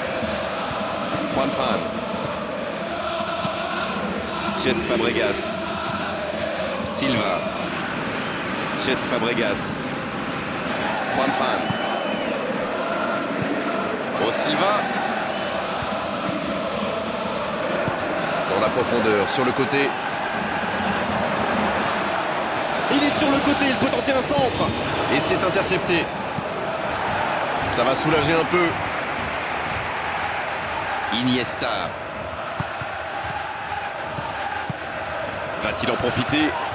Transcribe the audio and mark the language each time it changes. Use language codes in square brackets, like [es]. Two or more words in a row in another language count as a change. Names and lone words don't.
[fr] Juan Fran. Cesc Fabregas. Silva. Cesc Fabregas. Juan Fran. Oh, Silva. Dans la profondeur, sur le côté. Il est sur le côté, il peut tenter un centre. Et c'est intercepté. Ça va soulager un peu. Iniesta. Va-t-il en profiter?